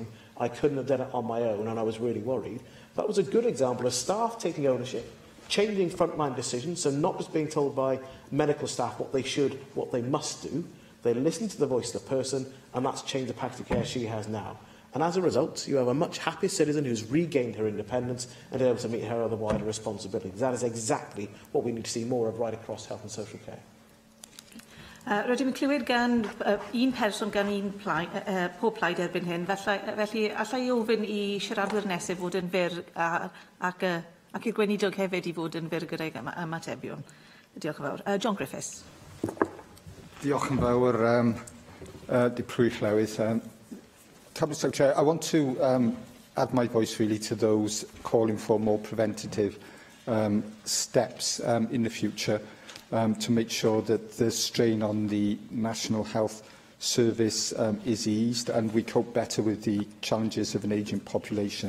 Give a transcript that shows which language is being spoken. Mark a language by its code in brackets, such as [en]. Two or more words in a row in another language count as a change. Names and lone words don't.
[en] I couldn't have done it on my own, and I was really worried. That was a good example of staff taking ownership, changing frontline decisions, so not just being told by medical staff what they should, what they must do. They listened to the voice of the person, and that's changed the package of care she has now. And as a result, you have a much happier citizen who's regained her independence and is able to meet her other wider responsibilities. That is exactly what we need to see more of right across health and social care. [cy] Rydym yn clywed gan un person gan pob plaid erbyn hyn, felly allai ofyn I siaradwyr nesaf fod yn fyr ac i'r gweinidog hefyd I fod yn fyr gyda'i ymatebion. Diolch yn fawr. John Griffiths. Diolch yn fawr, Deputy Llywydd. [en] Cabinet Secretary, I want to add my voice really to those calling for more preventative steps in the future. To make sure that the strain on the National Health Service is eased and we cope better with the challenges of an ageing population.